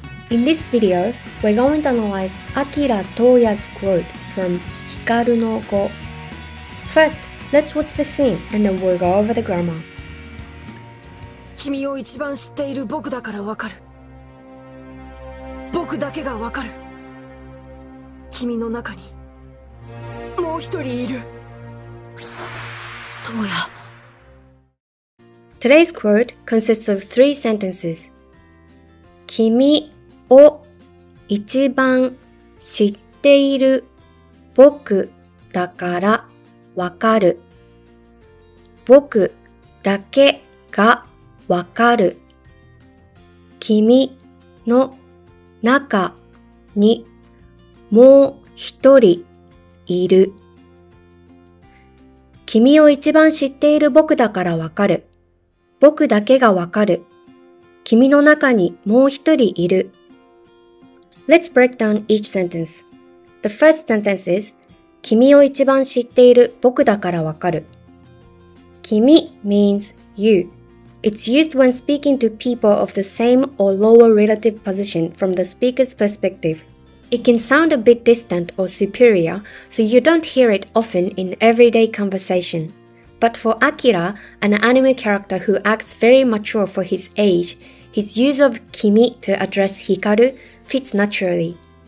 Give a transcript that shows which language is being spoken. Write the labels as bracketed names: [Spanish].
[English] In this video, we're going to analyze Akira Toya's quote from Hikaru no Go. First, let's watch the scene and then we'll go over the grammar. [Japanese] 君を一番知っている僕だからわかる。僕だけがわかる。君の中にもう一人いる。トヤ。 [English] Today's quote consists of 3 sentences. [Japanese] 君を一番知っている僕だからわかる。僕だけがわかる。君の中にもう一人いる。君を一番知っている僕だからわかる。僕だけがわかる。君の中にもう一人いる。 [English] Let's break down each sentence. The first sentence is [Japanese] 君を一番知っている僕だからわかる。 [English] 君 means you. It's used when speaking to people of the same or lower relative position from the speaker's perspective. It can sound a bit distant or superior, so you don't hear it often in everyday conversation. But for Akira, an anime character who acts very mature for his age, his use of kimi to address Hikaru fits naturally.